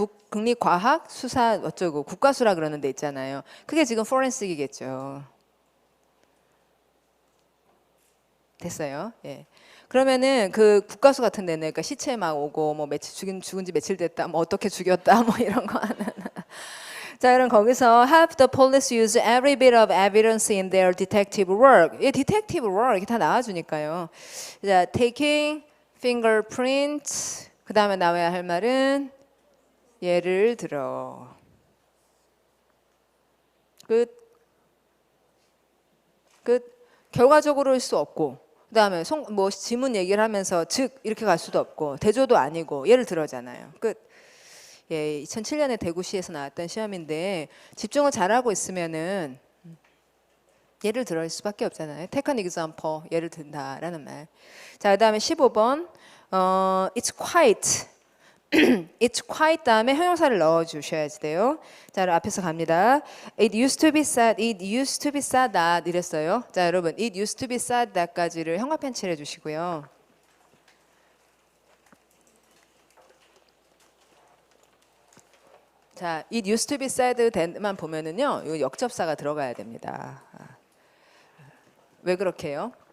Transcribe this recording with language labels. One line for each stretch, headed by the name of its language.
Korean: 국립과학 수사 어쩌고 국과수라 그러는 데 있잖아요. 그게 지금 포렌식이겠죠. 됐어요. 예. 그러면은 그 국과수 같은 데는 그러니까 시체 막 오고 뭐 죽은 지 며칠 됐다, 뭐 어떻게 죽였다, 뭐 이런 거 하는. 자, 그럼 거기서
English: help the police use every bit of evidence in their detective work.
Korean: 예, detective work 이렇게 다 나와주니까요.
English: 자, taking fingerprints.
Korean: 그 다음에 나와야 할 말은 예를 들어. 끝. 결과적으로일 수 없고. 그 다음에 뭐 지문 얘기를 하면서 즉 이렇게 갈 수도 없고 대조도 아니고 예를 들어잖아요. 끝. 예, 2007년에 대구시에서 나왔던 시험인데 집중을 잘하고 있으면은 예를 들을 수밖에 없잖아요.
English: Take an example,
Korean: 예를 든다라는 말. 자, 그다음에 15번,
English: it's quite, it's quite
Korean: 다음에 형용사를 넣어주셔야 돼요. 자, 앞에서 갑니다.
English: It used to be said, it used to be said that
Korean: 이랬어요. 자, 여러분,
English: it used to be said that
Korean: 까지를 형광펜 칠해 주시고요. 자,
English: it used to be said that
Korean: 만 보면은요, 이 역접사가 들어가야 됩니다. 왜 그렇게 해요?